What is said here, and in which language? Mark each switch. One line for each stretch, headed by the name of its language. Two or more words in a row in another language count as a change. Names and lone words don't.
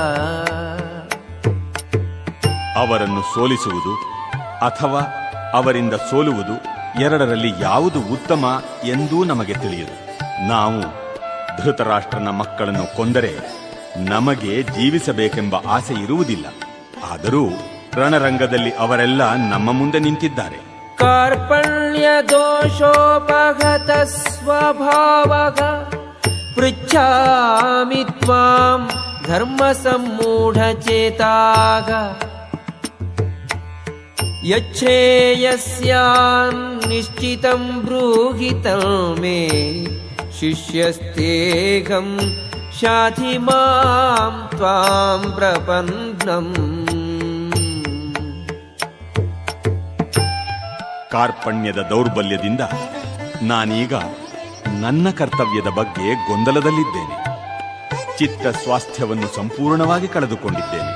Kannada: ಅವರನ್ನು ಸೋಲಿಸುವುದು ಅಥವಾ ಅವರಿಂದ ಸೋಲುವುದು, ಎರಡರಲ್ಲಿ ಯಾವುದು ಉತ್ತಮ ಎಂದೂ ನಮಗೆ ತಿಳಿಯದು. ನಾವು ಧೃತರಾಷ್ಟ್ರನ ಮಕ್ಕಳನ್ನು ಕೊಂದರೆ ನಮಗೆ ಜೀವಿಸಬೇಕೆಂಬ ಆಸೆ ಇರುವುದಿಲ್ಲ. ಆದರೂ ರಣರಂಗದಲ್ಲಿ ಅವರೆಲ್ಲ ನಮ್ಮ ಮುಂದೆ ನಿಂತಿದ್ದಾರೆ.
Sanskrit: ಕಾರ್ಪಣ್ಯ ದೋಷೋಪಗತ ಸ್ವಭಾವಃ ಪೃಚ್ಛಾಮಿ ತ್ವಾಂ ಧರ್ಮ ಸಮ್ಮೂಢ ಚೇತಾಃ ಯಚ್ಛೇಯಸ್ಯಾನ್ ನಿಶ್ಚಿತಂ ಬ್ರೂಹಿ ತಮೇ ಶಿಷ್ಯಸ್ತೇಹಂ ಶಾಧಿ ಮಾಂ ತ್ವಾಂ ಪ್ರಪನ್ನಂ.
Kannada: ಕಾರ್ಪಣ್ಯದ ದೌರ್ಬಲ್ಯದಿಂದ ನಾನೀಗ ನನ್ನ ಕರ್ತವ್ಯದ ಬಗ್ಗೆ ಗೊಂದಲದಲ್ಲಿದ್ದೇನೆ. ಚಿತ್ತ ಸ್ವಾಸ್ಥ್ಯವನ್ನು ಸಂಪೂರ್ಣವಾಗಿ ಕಳೆದುಕೊಂಡಿದ್ದೇನೆ.